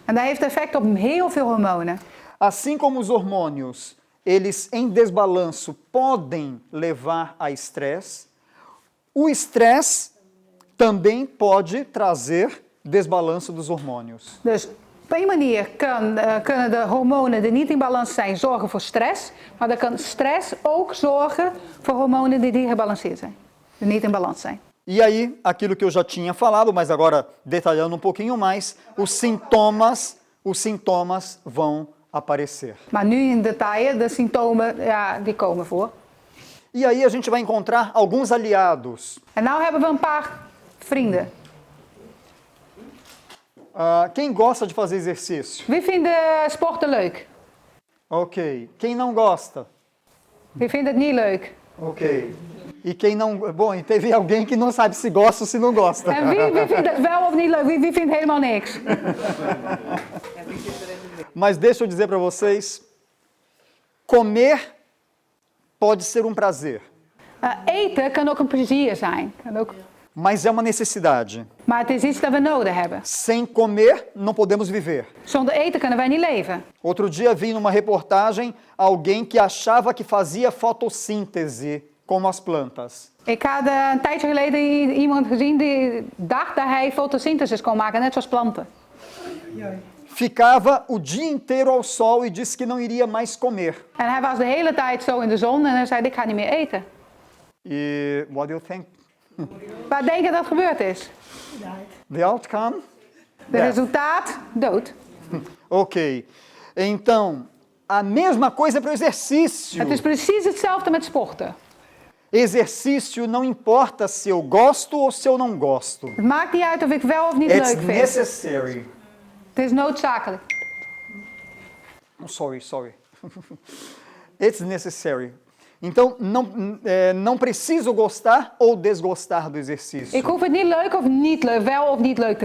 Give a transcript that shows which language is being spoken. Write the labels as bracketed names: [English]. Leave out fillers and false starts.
[Dutch] En dat heeft effect op heel veel hormonen. [Portuguese] Assim como os hormônios, eles em desbalanço podem levar a estresse, o estresse também pode trazer desbalanço dos hormônios. [Dutch] Dus op een manier kunnen de hormonen die niet in balans zijn zorgen voor stress. Maar dan kan stress ook zorgen voor hormonen die gebalanceerd zijn. Die niet in balans zijn. [Portuguese] E aí, aquilo que eu já tinha falado, mas agora detalhando um pouquinho mais, os sintomas vão aparecer. [Dutch] Maar nu in detail, de symptomen, ja, die komen voor. [Portuguese] E aí a gente vai encontrar alguns aliados. [Dutch] En nou hebben we een paar vrienden. [Portuguese] Quem gosta de fazer exercício? [Dutch] Wie vindt sporten leuk? [Portuguese] Ok. Quem não gosta? [Dutch] Wie vindt het niet leuk? [Portuguese] Ok. E quem não... Bom, e teve alguém que não sabe se gosta ou se não gosta. [Dutch] En wie vindt het wel of niet leuk? Wie vindt helemaal niks? [Portuguese] Mas deixa eu dizer para vocês, comer pode ser um prazer, [Dutch] Eten kan ook een plezier zijn. [Portuguese] mas é uma necessidade. [Dutch] Maar het is iets dat we nodig hebben. [Portuguese] Sem comer, não podemos viver. [Dutch] Zonder eten kunnen wij niet leven. [Portuguese] Outro dia vi numa reportagem alguém que achava que fazia fotossíntese como as plantas. [Dutch] Ik had een tijdje geleden iemand gezien die dacht dat hij fotosynthesis kon maken, net zoals planten. [Portuguese] Ficava o dia inteiro ao sol e disse que não iria mais comer. [Dutch] En hij was de hele tijd zo in de zon en hij zei, ik ga niet meer eten. [English] E what do you think? [Dutch] Waar denk je dat gebeurd is? [English] The outcome? [Dutch] De resultaat? Dood. Ok. [Portuguese] Então, a mesma coisa para o exercício. [Dutch] Het is precies hetzelfde met sporten. [Portuguese] Exercício não importa se eu gosto ou se eu não gosto. [Dutch] Het maakt niet uit of ik wel of niet [English] It's [Dutch] leuk vind. [English] necessary. [Dutch] Het is noodzakelijk. [English] Sorry. It's necessary. [Portuguese] Então, não preciso gostar ou desgostar do exercício. [Dutch] Ik hoef het niet leuk of niet leuk, wel of niet leuk te